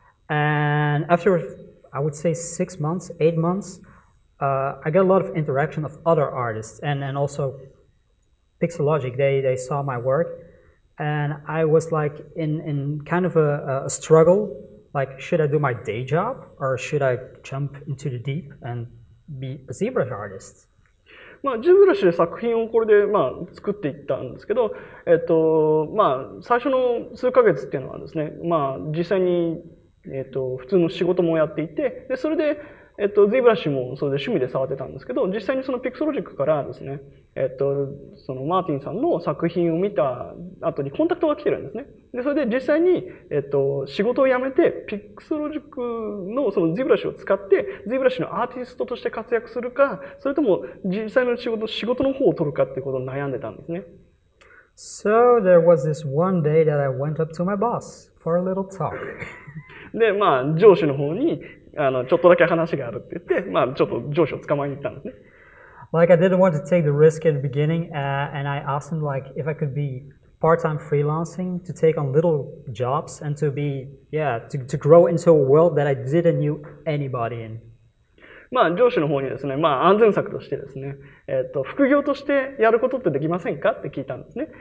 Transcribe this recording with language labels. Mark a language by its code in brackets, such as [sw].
[en] And after, I would say 6 months, 8 months, I got a lot of interaction of other artists and also Pixelogic. They saw my work, and I was like in kind of a struggle. Like, should I do my day job or should I jump into the deep and be a ZBrush artist? [ja] まあ、ZBrushで作品をこれで、まあ、作っていったんですけど、まあ、最初の数ヶ月っていうのはですね、まあ、実際に、普通の仕事もやっていて、で、それで、ZBrush もそれで趣味で触ってたんですけど、実際にその Pixelogic からですね、そのマーティンさんの作品を見た後にコンタクトが来てるんですね。で、それで実際に、仕事を辞めて Pixelogic のその ZBrush を使って ZBrush のアーティストとして活躍するか、それとも実際の仕事の方を取るかっていうことを悩んでたんですね。 [en] So there was this one day that I went up to my boss for a little talk. [ja] で、まあ、上司の方に、ちょっとだけ話があるって言って、まあ、ちょっと上司を捕まえに行ったんですね。 [en] Like, I didn't want to take the risk at the beginning, and I asked him, like, if I could be part-time freelancing, to take on little jobs, and to be, to grow into a world that I didn't know anybody in. [ja] まあ、上司の方にですね、まあ、安全策としてですね、副業としてやることってできませんかって聞いたんですね。